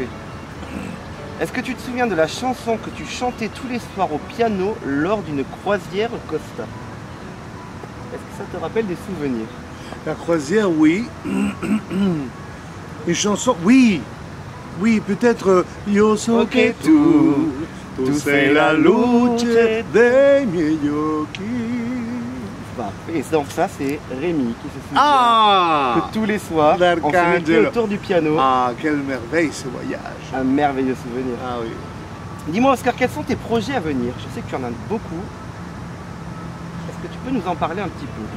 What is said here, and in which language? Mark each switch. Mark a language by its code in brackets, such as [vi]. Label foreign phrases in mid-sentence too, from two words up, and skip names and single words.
[fr] Est-ce que tu te souviens de la chanson que tu chantais tous les soirs au piano lors d'une croisière Costa? Est-ce que ça te rappelle des souvenirs? La croisière, oui. Une chanson, oui. Oui, peut-être [it] Yo so que tu sei la luce dei miei occhi. [fr] Et donc ça, c'est Rémi qui se souvient Ah, que tous les soirs, on se mettait l'Arcangelo. autour du piano. Ah, quelle merveille ce voyage. Un merveilleux souvenir. Ah oui. Dis-moi Oscar, quels sont tes projets à venir? Je sais que tu en as beaucoup. Est-ce que tu peux nous en parler un petit peu?